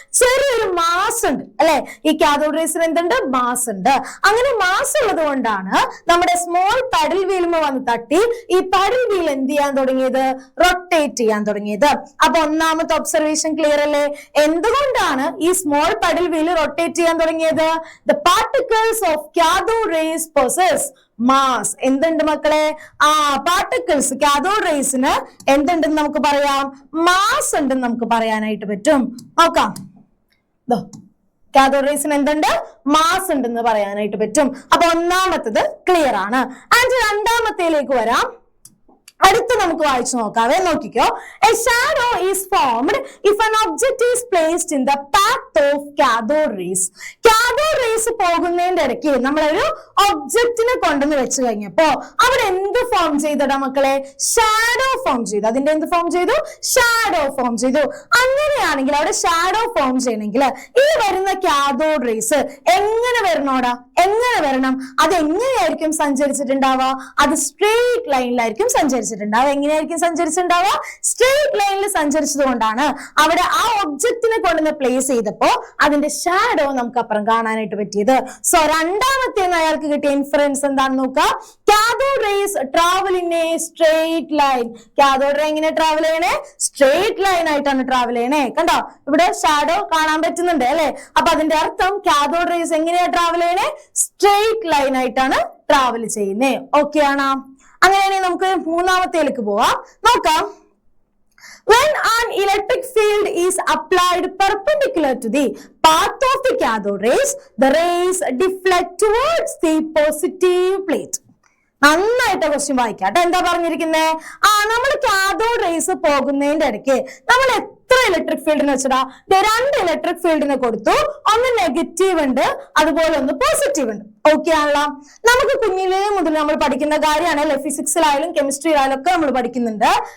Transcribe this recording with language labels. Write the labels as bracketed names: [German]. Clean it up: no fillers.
[Malayalam] ചെറിയൊരു മാസ് ഉണ്ട് അല്ലെ. ഈ കാഥോഡ് റേസിന് എന്തുണ്ട്? മാസ് ഉണ്ട്. അങ്ങനെ മാസ് ഉള്ളത് കൊണ്ടാണ് നമ്മുടെ സ്മോൾ പഡിൽ വീലുമ വന്ന് തട്ടി ഈ പഡിൽ വീൽ എന്ത് ചെയ്യാൻ തുടങ്ങിയത്? റൊട്ടേറ്റ് ചെയ്യാൻ തുടങ്ങിയത്. അപ്പൊ ഒന്നാമത്തെ ഒബ്സർവേഷൻ ക്ലിയർ അല്ലേ? എന്തുകൊണ്ടാണ് ഈ സ്മോൾ പഡിൽ വീൽ റൊട്ടേറ്റ് ചെയ്യാൻ തുടങ്ങിയത്? [English] The particles of cathode rays possess mass. [Malayalam] എന്തുണ്ട് മക്കളെ? പാർട്ടിക്കിൾസ് കാഥോഡ് റേസിന് എന്തുണ്ടെന്ന് നമുക്ക് പറയാം? മാസ് ഉണ്ടെന്ന് നമുക്ക് പറയാനായിട്ട് പറ്റും. നോക്കാം, കാഥോഡ് റേസിന് എന്തുണ്ട്? മാസ് ഉണ്ടെന്ന് പറയാനായിട്ട് പറ്റും. അപ്പൊ ഒന്നാമത്തത് ക്ലിയർ ആണ്. ആൻഡ് രണ്ടാമത്തേലേക്ക് വരാം. അടുത്ത് നമുക്ക് വായിച്ചു നോക്കാവേ. നോക്കിക്കോ. [English] A shadow is formed if an object is placed in the path of cathode rays. [Malayalam] Cathode rays പോകുന്നതിന്റെ ഇടയ്ക്ക് നമ്മളൊരു ഒബ്ജക്റ്റിനെ കൊണ്ടുവന്ന് വെച്ച് കഴിഞ്ഞപ്പോ അവിടെ എന്ത് ഫോം ചെയ്തടാ മക്കളെ? ഷാഡോ ഫോം ചെയ്തു. അതിന്റെ എന്ത് ഫോം ചെയ്തു? ഷാഡോ ഫോം ചെയ്തു. അങ്ങനെയാണെങ്കിൽ അവിടെ ഷാഡോ ഫോം ചെയ്യണമെങ്കിൽ ഈ വരുന്ന കാഥോഡ് റേസ് എങ്ങനെ വരണോടാ? എങ്ങനെ വരണം? അത് എങ്ങനെയായിരിക്കും സഞ്ചരിച്ചിട്ടുണ്ടാവുക? അത് സ്ട്രെയിറ്റ് ലൈനിലായിരിക്കും സഞ്ചരിച്ചിട്ടുണ്ടാവുക. എങ്ങനെയായിരിക്കും സഞ്ചരിച്ചിട്ടുണ്ടാവുക? സ്ട്രെയിറ്റ് ലൈനിൽ സഞ്ചരിച്ചത് കൊണ്ടാണ് അവിടെ ആ ഒബ്ജക്റ്റിനെ കൊണ്ടുവന്ന് പ്ലേസ് ചെയ്തപ്പോ അതിന്റെ ഷാഡോ നമുക്ക് അപ്പുറം കാണാനായിട്ട് പറ്റിയത്. സോ രണ്ടാമത്തെ അയാൾക്ക് കിട്ടിയ ഇൻഫറൻസ് എന്താണെന്ന് നോക്കാം. [English] Cathode rays travel in a straight line. [Malayalam] Cathode ray എങ്ങനെ ട്രാവൽ ചെയ്യണേ? സ്ട്രെയിറ്റ് ലൈൻ ആയിട്ടാണ് ട്രാവൽ ചെയ്യണേ. കണ്ടോ, ഇവിടെ ഷാഡോ കാണാൻ പറ്റുന്നുണ്ട് അല്ലെ. അപ്പൊ അതിന്റെ അർത്ഥം കാഥോഡ് റേസ് എങ്ങനെയാ ട്രാവൽ ചെയ്യണേ? സ്ട്രെയിറ്റ് ലൈൻ ആയിട്ടാണ് ട്രാവൽ ചെയ്യുന്നേ. ഓക്കെ ആണോ? അങ്ങനെയാണെങ്കിൽ നമുക്ക് മൂന്നാമത്തേലേക്ക് പോവാം. നോക്കാം. [English] When an electric field is applied perpendicular to the path of the cathode rays, the rays deflect towards the positive plate. [Malayalam] നന്നായിട്ട് ക്വസ്റ്റ്യൻ വായിക്കാട്ടെ. എന്താ പറഞ്ഞിരിക്കുന്നേ? നമ്മൾ കാഥോഡ് റേസ് പോകുന്നതിന്റെ ഇടയ്ക്ക് നമ്മൾ എത്ര ഇലക്ട്രിക് ഫീൽഡിന് വെച്ചടാ? രണ്ട് ഇലക്ട്രിക് ഫീൽഡിനെ കൊടുത്തു. ഒന്ന് നെഗറ്റീവ് ഉണ്ട്, അതുപോലെ ഒന്ന് പോസിറ്റീവ് ഉണ്ട്. ഓക്കെ ആണല്ലോ. നമുക്ക് കുഞ്ഞിലേ മുതൽ നമ്മൾ പഠിക്കുന്ന കാര്യമാണ് അല്ലെ, ഫിസിക്സിലായാലും കെമിസ്ട്രിയിലായാലും ഒക്കെ നമ്മൾ പഠിക്കുന്നുണ്ട്.